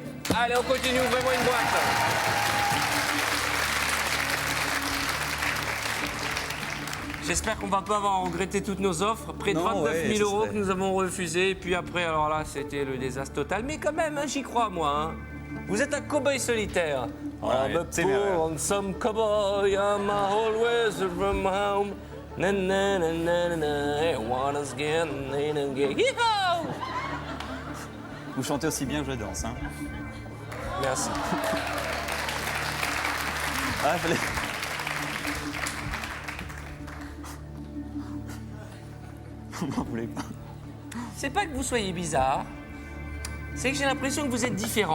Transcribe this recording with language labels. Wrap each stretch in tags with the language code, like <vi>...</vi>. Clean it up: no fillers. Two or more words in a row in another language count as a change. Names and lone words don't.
<fr>Allez, on continue, ouvrez-moi une boîte. J'espère qu'on va pas avoir regretté toutes nos offres. Près de Non, 29 ouais, 000 euros c'est que nous avons refusés. Et puis après, alors là, c'était le désastre total. Mais quand même, hein, j'y crois, moi. Hein. Vous êtes un cow-boy solitaire. Ouais,</fr> <en>I'm a</en> <fr>c'est</fr> <en>poor</en> <fr>bien, ouais.</fr> <en>lonesome cowboy, I'm always from home. Na na na na na na, I wanna again, na na na. Yeehaw!</en> <fr>Vous chantez aussi bien que je danse, hein. Merci. Ah, il fallait... Vous m'en voulez pas. C'est pas que vous soyez bizarre, c'est que j'ai l'impression que vous êtes différent.</fr>